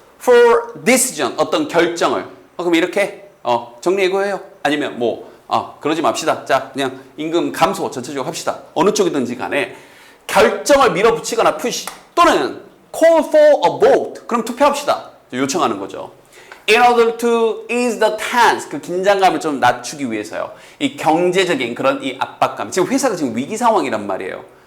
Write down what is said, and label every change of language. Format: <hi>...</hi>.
<en>for decision</en> <ko>어떤 결정을 그럼 이렇게 정리해고해요. 아니면 뭐 그러지 맙시다. 자 그냥 임금 감소 전체적으로 합시다. 어느 쪽이든지 간에 결정을 밀어붙이거나 push 또는</ko> <en>call for a vote</en> <ko>그럼 투표합시다. 요청하는 거죠.</ko> <en>In order to ease the tense</en> <ko>그 긴장감을 좀 낮추기 위해서요. 이 경제적인 그런 이 압박감 지금 회사가 지금 위기 상황이란 말이에요.</ko>